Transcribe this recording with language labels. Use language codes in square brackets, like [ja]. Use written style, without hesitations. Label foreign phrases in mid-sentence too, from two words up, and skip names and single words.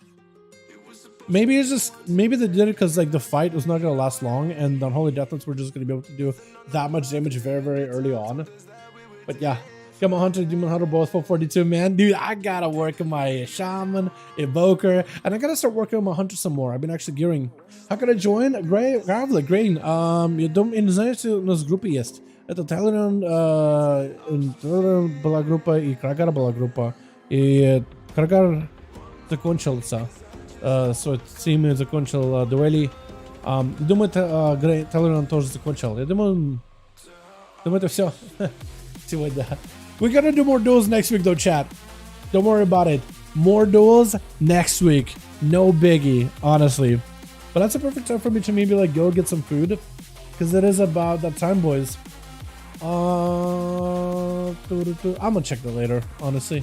[en] Maybe it's just, maybe they did it because like the fight was not gonna last long, and the Unholy Death Knights were just gonna be able to do that much damage very early on. But yeah, Gamma Hunter, Demon Hunter, both 442, man. Dude, I gotta work on my Shaman, Evoker, and I gotta start working on my Hunter some more. I've been actually gearing. How can I join? Grain. [pl] Nie znajdziecie nas w grupie jest. To Dalaran była grupa i Kragar była grupa. I Kragar zakończył co. [ru] So Team закончил дуэли. Думаю, Dalaran тоже закончил. Я думаю, это все сегодня. [en] We're gonna do more duels next week though, chat. Don't worry about it. More duels next week. No biggie, honestly. But that's a perfect time for me to maybe like go get some food, because it is about that time, boys. I'm gonna check that later, honestly.